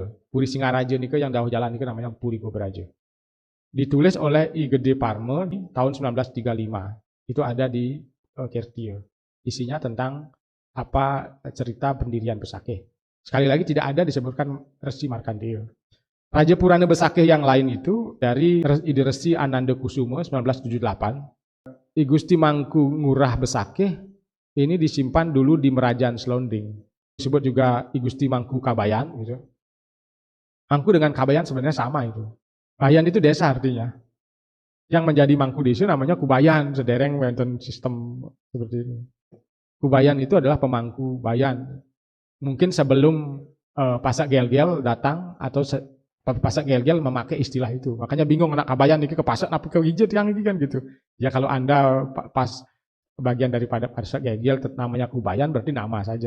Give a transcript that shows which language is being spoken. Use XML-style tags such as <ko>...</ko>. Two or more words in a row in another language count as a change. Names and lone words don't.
<id>Puri Singaraja nih yang jauh jalan ini namanya Puri Gobraja. Ditulis oleh I Gede Parme di tahun 1935. Itu ada di Kertie. Isinya tentang apa cerita pendirian Besakih. Sekali lagi tidak ada disebutkan Resi Markandeya. Raja Purana Besakih yang lain itu dari Ide Resi Ananda Kusumo 1978. I Gusti Mangku Ngurah Besakih ini disimpan dulu di Merajaan Selonding. Disebut juga I Gusti Mangku Kabayan gitu. Mangku dengan Kabayan sebenarnya sama itu. Bayan itu desa artinya. Yang menjadi Mangku desa namanya Kubayan,</id> <ban>sedereng wonten</ban> <id>sistem seperti ini. Kubayan itu adalah pemangku bayan. Mungkin sebelum Pasak Gel-Gel datang atau Pasak Gel-Gel memakai istilah itu. Makanya bingung anak Kabayan ini ke Pasak apa ke Wijet yang ini kan gitu. Ya kalau Anda pas bagian daripada Pasak Gel-Gel namanya Kubayan berarti nama saja.</id>